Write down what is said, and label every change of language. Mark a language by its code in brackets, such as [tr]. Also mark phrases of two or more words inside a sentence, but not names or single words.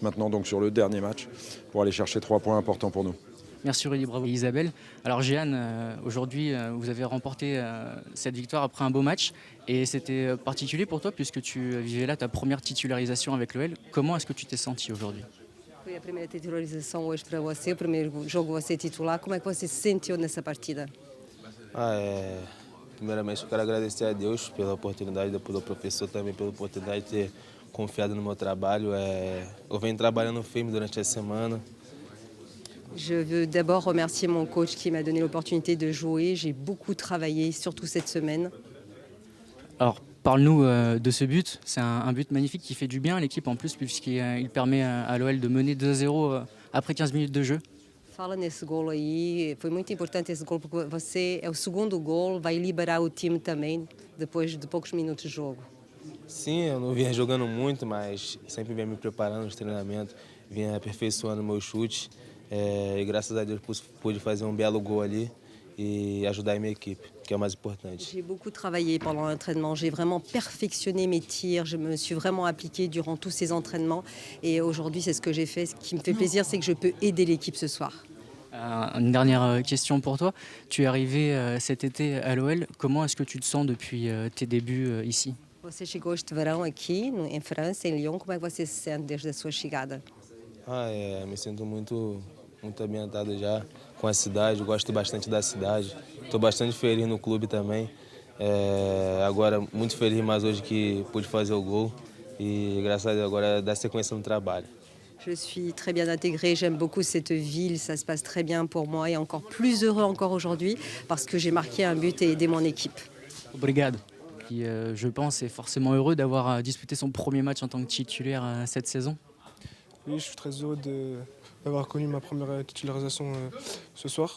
[fr] Maintenant, donc sur le dernier match, pour aller chercher 3 points importants pour nous. Merci Rudy, bravo Isabelle. Alors Jeanne, aujourd'hui vous avez remporté cette victoire après un beau match et c'était particulier pour toi puisque tu vivais là ta première titularisation avec l'OL. Comment est-ce que tu t'es senti aujourd'hui? [pt] Foi a primeira titularização hoje para você, o primeiro jogo você titular. Como é que você se sentiu nessa partida? Primeiramente, eu quero agradecer a Deus pela oportunidade, pelo professor também pela oportunidade de ter confiado no meu trabalho. Eu venho trabalhando firme durante a semana. [fr] Je veux d'abord remercier mon coach qui m'a donné l'opportunité de jouer. J'ai beaucoup travaillé, surtout cette semaine. Alors parle-nous de ce but. C'est un but magnifique qui fait du bien à l'équipe en plus puisqu'il permet à l'OL de mener 2-0 après 15 minutes de jeu. [pt] Fala nesse golo aí, foi muito importante esse golo porque você é o segundo golo, vai liberar o time também depois de poucos minutos de jogo. Sim, eu não vinha jogando muito, mas sempre vinha me preparando nos treinamentos, vinha aperfeiçoando meu chute. E graças a Deus pude fazer um belo gol ali e ajudar a minha equipe, que é o mais importante. [fr] J'ai beaucoup travaillé pendant l'entraînement, j'ai vraiment perfectionné mes tirs, je me suis vraiment appliquée durant tous ces entraînements et aujourd'hui c'est ce que j'ai fait. Ce qui me fait plaisir, c'est que je peux aider l'équipe ce soir. Une dernière question pour toi. Tu es arrivé cet été à l'OL. Comment est-ce que tu te sens depuis tes débuts ici? [pt] Você chegou este verão aqui em França, em Lyon. Como é que você se sente desde a sua chegada? Me sinto muito ambientado já com a cidade, gosto bastante da cidade. Estou bastante feliz no clube também. Agora, muito feliz mais hoje que pude fazer o gol e graças a Deus agora dar sequência no trabalho. [fr] Je suis très bien intégrée, j'aime beaucoup cette ville, ça se passe très bien pour moi et encore plus heureux encore aujourd'hui parce que j'ai marqué un but et aidé mon équipe. [pt] Obrigado. [fr] Qui, je pense, est forcément heureux d'avoir disputé son premier match en tant que titulaire cette saison. Oui, je suis très heureux d'avoir connu ma première titularisation ce soir.